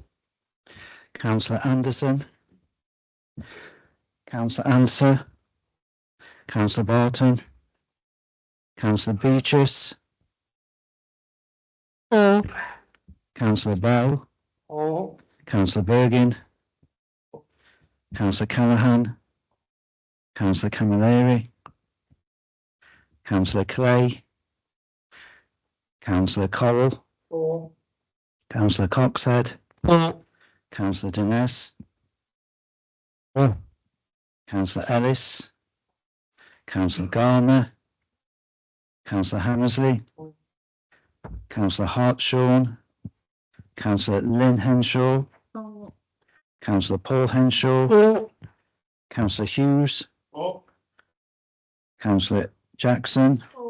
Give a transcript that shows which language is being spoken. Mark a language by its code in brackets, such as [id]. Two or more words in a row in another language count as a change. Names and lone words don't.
[en] Councillor Anderson. Councillor Answer. Councillor Barton. Councillor Beatrice. For. Councillor Bell. For. Councillor Bergin. Councillor Callaghan. Councillor Camilleri. Councillor Clay. Councillor Correll. For. Councillor Coxhead. For. Councillor Dines. For. Councillor Ellis. Councillor Garner. Councillor Hammersley. Councillor Hartshawn. Councillor Lynn Henshaw. Councillor Paul Henshaw. Councillor Hughes. Councillor Jackson.